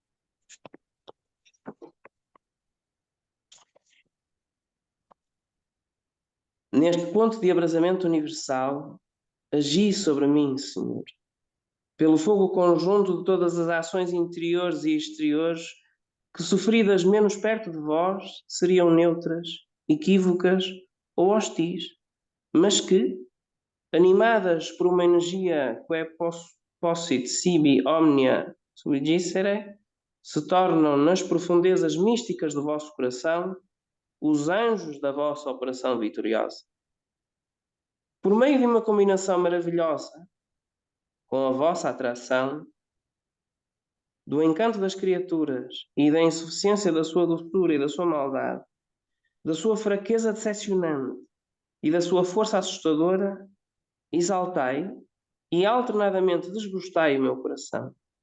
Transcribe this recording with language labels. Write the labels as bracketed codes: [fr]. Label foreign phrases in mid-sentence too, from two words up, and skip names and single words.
[pt] Neste ponto de abrasamento universal, agi sobre mim, Senhor, pelo fogo conjunto de todas as ações interiores e exteriores que, sofridas menos perto de vós, seriam neutras, equívocas ou hostis, mas que, animadas por uma energia que [la] possit sibi omnia sui dicere, [pt] se tornam nas profundezas místicas do vosso coração os anjos da vossa operação vitoriosa. Por meio de uma combinação maravilhosa com a vossa atração, do encanto das criaturas e da insuficiência da sua doçura e da sua maldade, da sua fraqueza decepcionante e da sua força assustadora, exaltai e alternadamente desgostai o meu coração.